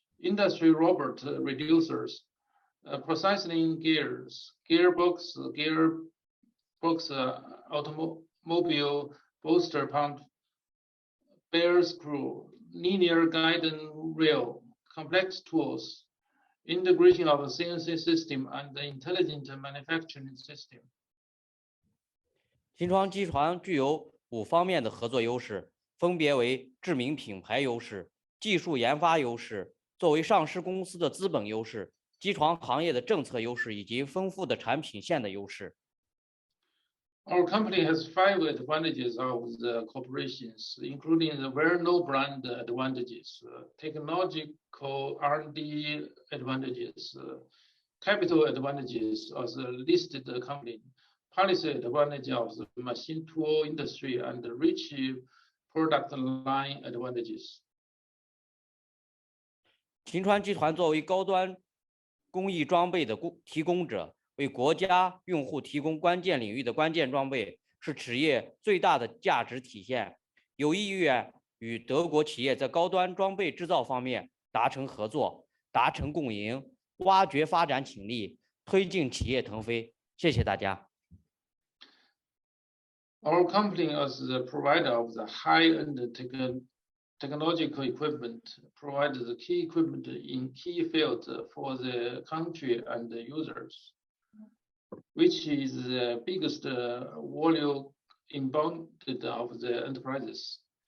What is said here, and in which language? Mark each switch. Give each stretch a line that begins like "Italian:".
English: Industry robot reducers, processing gears, gearbox, automobile booster pump, bear screw, linear guidance rail, complex tools, integration of a CNC system and the intelligent manufacturing system.
Chinese: 秦川集团具有5方面的合作优势，分别为知名品牌优势、技术研发优势、作为上市公司的资本优势、机床行业的政策优势以及丰富的产品线的优势。
English: Our company has 5 advantages of the corporations, including the well-known brand advantages, technological R&D advantages, capital advantages as a listed company, policy advantage of the machine tool industry, and the rich product line advantages.
Chinese: 秦川集团作为高端工艺装备的提供者，为国家用户提供关键领域的关键装备，是企业最大的价值体现。有意愿与德国企业在高端装备制造方面达成合作，达成共赢，挖掘发展潜力，推进企业腾飞。谢谢大家。
English: Our company as the provider of the high-end technological equipment provides the key equipment in key fields for the country and the users, which is the biggest volume inbound of the enterprises.